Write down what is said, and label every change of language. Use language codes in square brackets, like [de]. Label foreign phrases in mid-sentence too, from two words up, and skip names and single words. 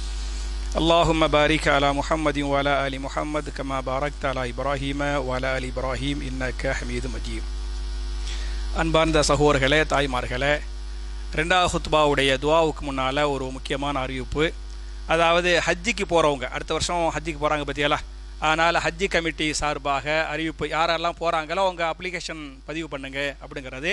[ar] اللهم بارك على محمد وعلى آل محمد كما باركت على إبراهيم وعلى آل إبراهيم إنك حميد مجيد. [ta] அன்பார்ந்த சகோதரர்களே, தாய்மார்களே, ரெண்டாவது ஹுத்பாவுடைய துவாவுக்கு முன்னால் ஒரு முக்கியமான அறிவிப்பு. அதாவது ஹஜ்ஜிக்கு போகிறவங்க, அடுத்த வருஷம் ஹஜ்ஜிக்கு போகிறாங்க பற்றியெல்லாம், அதனால் ஹஜ்ஜி கமிட்டி சார்பாக அறிவிப்பு, யாரெல்லாம் போகிறாங்களோ அவங்க அப்ளிகேஷன் பதிவு பண்ணுங்க அப்படிங்கிறது.